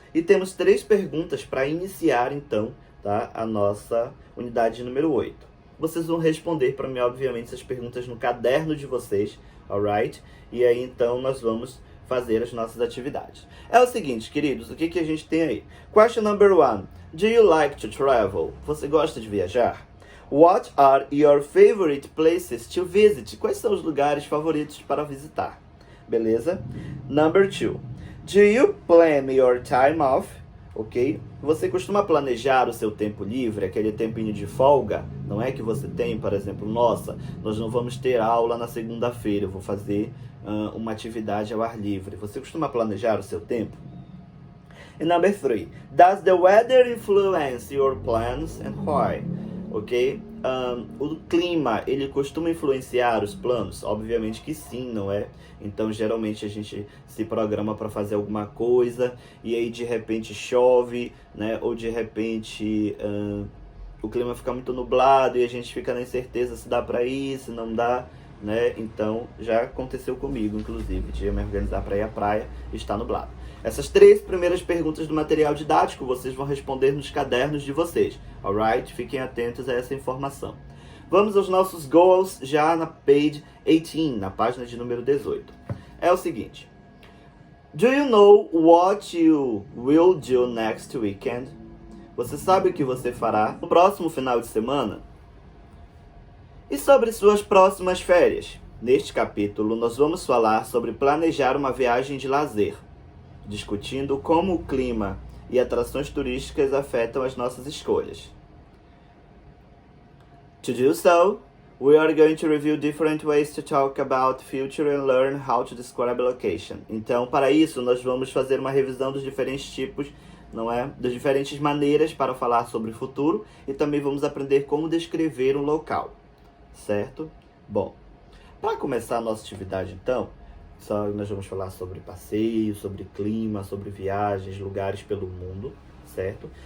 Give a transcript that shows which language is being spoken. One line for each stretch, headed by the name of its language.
Portuguese: E temos 3 perguntas para iniciar, então, tá? A nossa unidade número 8. Vocês vão responder para mim, obviamente, essas perguntas no caderno de vocês, alright? E aí, então, nós vamos fazer as nossas atividades. É o seguinte, queridos, o que a gente tem aí?
English: Question number 1. Do you like to travel?
Portuguese: Você gosta de viajar?
English: What are your favorite places to visit?
Portuguese: Quais são os lugares favoritos para visitar? Beleza? Number 2.
English: Do you plan your time off? Ok?
Portuguese: Você costuma planejar o seu tempo livre, aquele tempinho de folga, não é que você tem, por exemplo, nossa, nós não vamos ter aula na segunda-feira, eu vou fazer uma atividade ao ar livre. Você costuma planejar o seu tempo?
English: And number 3, does the weather influence your plans and why? Ok?
Portuguese: O clima, ele costuma influenciar os planos? Obviamente que sim, não é? Então, geralmente, a gente se programa para fazer alguma coisa e aí, de repente, chove, né? Ou, de repente, o clima fica muito nublado e a gente fica na incerteza se dá para ir, se não dá, né? Então, já aconteceu comigo, inclusive, de eu me organizar para ir à praia e está nublado. Essas 3 primeiras perguntas do material didático vocês vão responder nos cadernos de vocês, alright? Fiquem atentos a essa informação. Vamos aos nossos goals já na page 18, na página de número 18. É o seguinte.
English: Do you know what you will do next weekend?
Portuguese: Você sabe o que você fará no próximo final de semana? E sobre suas próximas férias? Neste capítulo, nós vamos falar sobre planejar uma viagem de lazer, discutindo como o clima e atrações turísticas afetam as nossas escolhas.
English: To do so, we are going to review different ways to talk about future and learn how to describe a location.
Portuguese: Então, para isso, nós vamos fazer uma revisão dos diferentes tipos, não é? Das diferentes maneiras para falar sobre o futuro e também vamos aprender como descrever um local, certo? Bom, para começar a nossa atividade, então, nós vamos falar sobre passeio, sobre clima, sobre viagens, lugares pelo mundo, certo?